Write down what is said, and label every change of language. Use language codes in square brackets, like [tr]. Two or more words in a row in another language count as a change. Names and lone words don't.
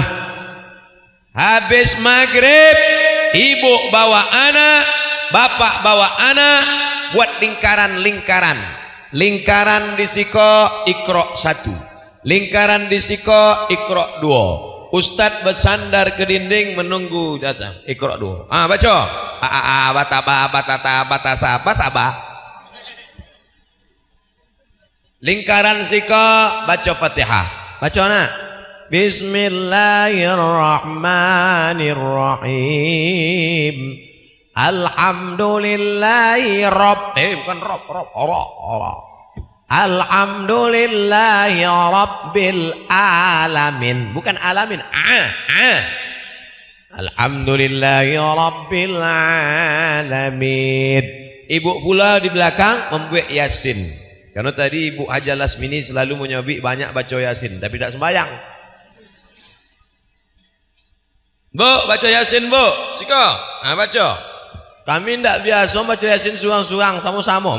[id] Habis maghrib ibu bawa anak, bapak bawa anak, buat lingkaran-lingkaran. Lingkaran di siko Iqra 1, lingkaran di siko Iqra 2. Ustadz bersandar ke dinding menunggu datang Iqra 2. Baca bataba batata batasa basaba. Lingkaran siko baca Fatihah. Baca nak. Bismillahirrahmanirrahim. Alhamdulillahi bukan Allah. [ar] الحمد لله رب العالمين, [id] bukan alamin. [ar] الحمد لله رب العالمين. [id] Ibu pula di belakang membuat Yasin. Karena tadi Ibu Haja Lasmini selalu menyobik banyak baca Yasin, tapi tak sembahyang. Bu, baca Yasin bu, siko, baca. Kami tidak biasa baca Yasin suang-suang, sama-sama.